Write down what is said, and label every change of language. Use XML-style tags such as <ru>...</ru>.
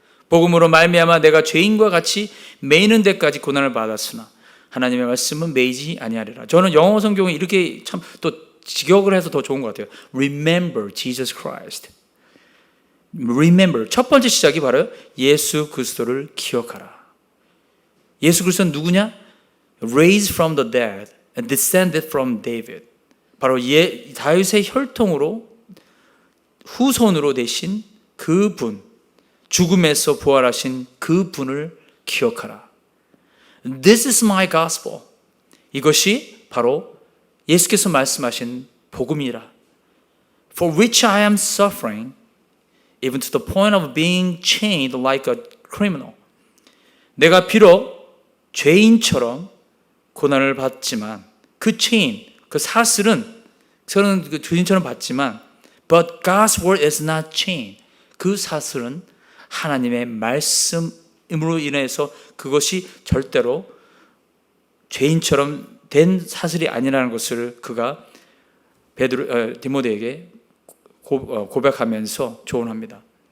<ko>복음으로 말미암아 내가 죄인과 같이 매이는 데까지 고난을 받았으나 하나님의 말씀은 매이지 아니하리라. 저는 영어 성경에 이렇게 참 또 직역을 해서 더 좋은 것 같아요.</ko> <en>Remember Jesus Christ. Remember.</en> <ko>첫 번째 시작이 바로 예수 그리스도를 기억하라. 예수 그리스도는 누구냐?</ko> <en>Raised from the dead and descended from David.</en> <ko>바로 다윗의 혈통으로 후손으로 되신 그 분, 죽음에서 부활하신 그 분을 기억하라.</ko> <en>This is my gospel.</en> <ko>이것이 바로 예수께서 말씀하신 복음이라.</ko> <en>For which I am suffering, even to the point of being chained like a criminal.</en> <ko>내가 비록 죄인처럼 고난을 받지만 그 체인, 그 사슬은 저는 그 죄인처럼 받지만</ko> <en>But God's word is not chain.</en> <ko>그 사슬은 하나님의 말씀으로 인해서 그것이 절대로 죄인처럼 된 사슬이 아니라는 것을 그가 디모데에게 고백하면서 조언합니다.</ko>